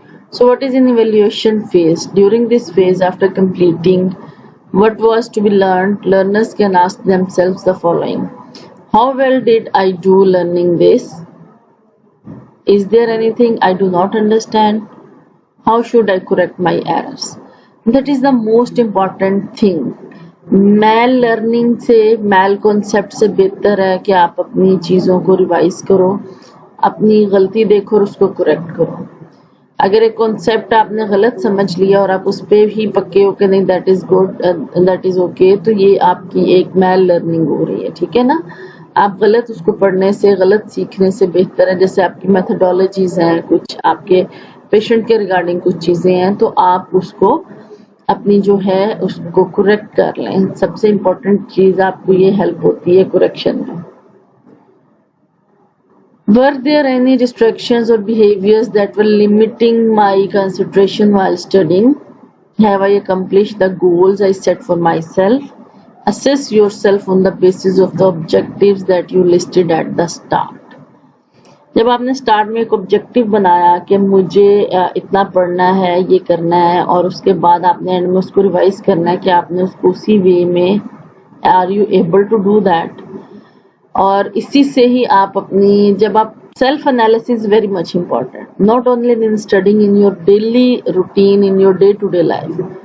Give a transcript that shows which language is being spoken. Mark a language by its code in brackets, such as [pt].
[en] So what is in evaluation phase? During this phase, after completing what was to be learned, learners can ask themselves the following. How well did I do learning this? Is there anything I do not understand? How should I correct my errors? That is the most important thing. [ur] Mile learning سے, میل concept سے بہتر ہے کہ آپ اپنی چیزوں کو revise کرو, اپنی غلطی دیکھو اور اس کو کریکٹ کرو. اگر ایک کانسیپٹ آپ نے غلط سمجھ لیا اور آپ اس پہ ہی پکے ہو کہ نہیں [en] that is good, that is okay, [ur] تو یہ آپ کی ایک میل لرننگ ہو رہی ہے, ٹھیک ہے نا. آپ غلط اس کو پڑھنے سے, غلط سیکھنے سے بہتر ہے, جیسے آپ کی میتھڈالوجیز ہیں, کچھ آپ کے پیشنٹ کے ریگارڈنگ کچھ چیزیں ہیں, تو آپ اس کو اپنی جو ہے اس کو کریکٹ کر لیں. سب سے امپورٹنٹ چیز آپ کو یہ ہیلپ ہوتی ہے کریکشن میں. [en] Were there any distractions or behaviors that were limiting my concentration while studying? Have I accomplished the goals I set for myself? Assess yourself on the basis of the objectives that you listed at the start. [ur] جب آپ نے start میں ایک objective بنایا کہ مجھے اتنا پڑھنا ہے, یہ کرنا ہے, اور اس کے بعد آپ نے اینڈ میں اس کو ریوائز کرنا ہے کہ آپ نے اس کو اسی وے میں, [en] Are you able to do that. [ur] اور اسی سے ہی آپ اپنی, جب آپ [en] Self analysis very much important, not only in studying, in your daily routine, in your day to day life.